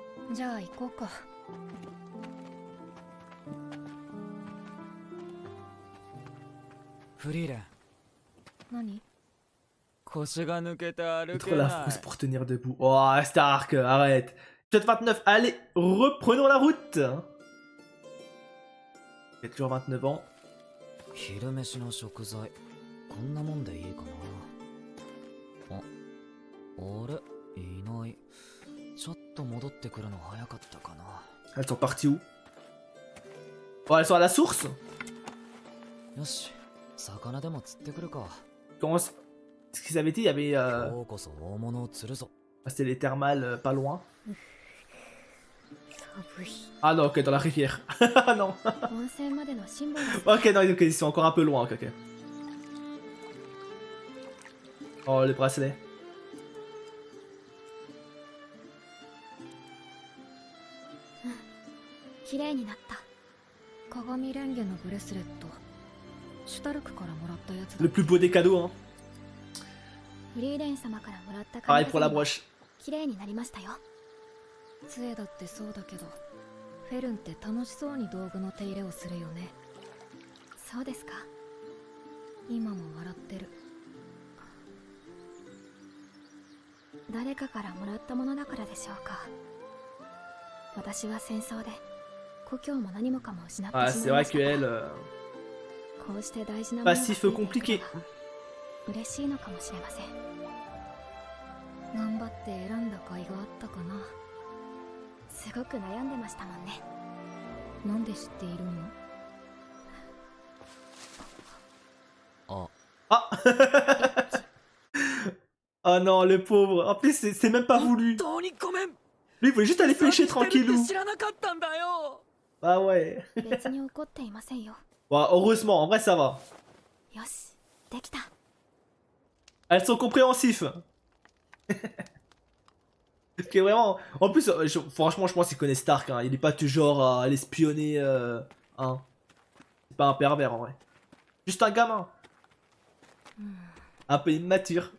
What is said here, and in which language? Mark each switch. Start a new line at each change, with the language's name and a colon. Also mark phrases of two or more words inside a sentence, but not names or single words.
Japanese: じゃあ行こうか。フリーレン。何？
French: Trop la frousse pour tenir debout. Oh, Stark, arrête. Épisode 29. Allez, reprenons la route. Il a toujours 29 ans.
Japanese: 昼飯の食材こんなもんでいいかな。あれいない。ちょっと戻ってくるの早かったかな。
French: Elles sont parties où? Oh, elles sont à la source.
Japanese: よし、魚でも釣ってくるか。
French: Comment ce qu'ils avaient dit? Il y avait.
Japanese: 今日こそ大物を釣るぞ。
French: C'était les thermales pas loin. Ah non, ok, dans la rivière. Ah non. Ok, non, ok, ils sont encore un peu loin. Ok, ok. Oh, les bracelets.
Japanese: 綺麗になった。鏡レンゲのブレスレット。シュタルクからもらったやつだ。
French: Le plus beau des cadeaux, hein.
Japanese: フリーレン様からもらった
French: Pareil pour la broche.
Japanese: 綺麗になりましたよ。杖だってそうだけど、フェルンって楽しそうに道具の手入れをするよね。そうですか。今も笑ってる。誰かからもらったものだからでしょうか。私は戦争で故郷も何もかも失ってしまいました。
French: Ah, c'est vrai qu'elle.
Japanese: こうして大事なものが
French: Passif compliqué.
Japanese: 嬉しいのかもしれません。頑張って選んだ甲斐があったかな。すごく悩んでましたもんね。なんで知っているの？ Ah.
French: Oh non, le pauvre. En plus, c'est même pas voulu. Lui, il voulait juste aller pêcher tranquillou. Ah ouais.
Japanese: 別に怒っていませんよ。
French: Bon, heureusement, en vrai, ça va.
Japanese: よし、できた。
French: Elles sont compréhensifs. Ok, vraiment. En plus, franchement, je pense qu'il connaît Stark. Hein. Il est pas du genre à aller espionner. Hein. C'est pas un pervers en vrai. Juste un gamin. Un peu immature.